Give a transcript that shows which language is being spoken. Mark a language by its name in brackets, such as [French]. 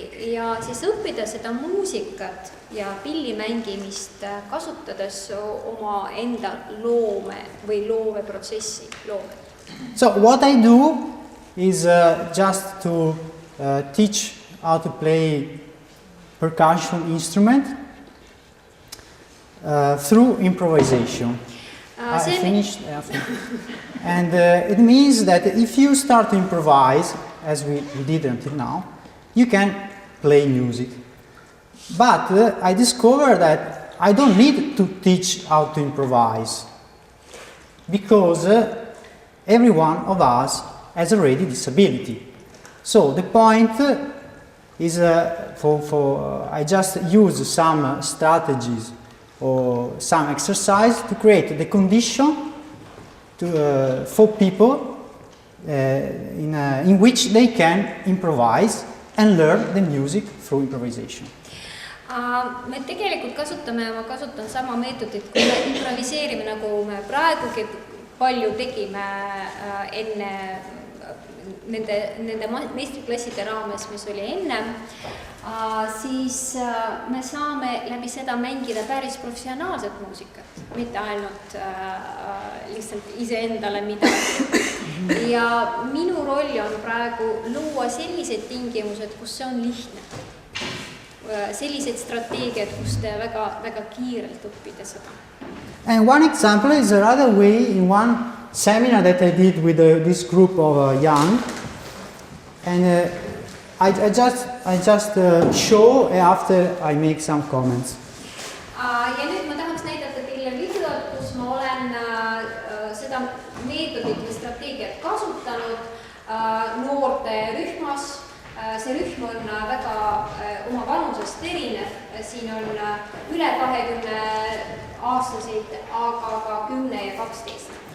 [Estonian] Ja siis õppida seda muusikat ja pillimängimist kasutades oma enda loome või looveprotsessi. [English] So what I do is just to teach how to play percussion instrument through improvisation. I finished. And it means that if you start to improvise, as we did until now, you can play music. But I discovered that I don't need to teach how to improvise, because every one of us has already disability. So the point is I just use some strategies or some exercise to create the condition for people in which they can improvise and learn the music through improvisation. [Estonian] Me tegelikult ma kasutan sama meetodit, kui me improviseerime, nagu me praegugi palju tegime enne nende meistriklasside raames, mis oli ennem, siis me saame läbi seda mängida päris professionaalset muusikat, mitte ainult lihtsalt iseendale midagi. Ja minu roll on praegu luua sellised tingimused, kus see on lihtne. Sellised strateegiad, kus te väga kiirelt õppida seda. [English] And one example is another way in one seminar that I did with this group of young, and I just show after I make some comments. [Estonian] Ja nüüd ma tahaks näidata teile videot, kus ma olen seda meetodit või strateegiat kasutanud noorte rühma see rühm on väga oma vanusest erinev, siin on üle 20-aastaseid, aga ka 10 ja 12.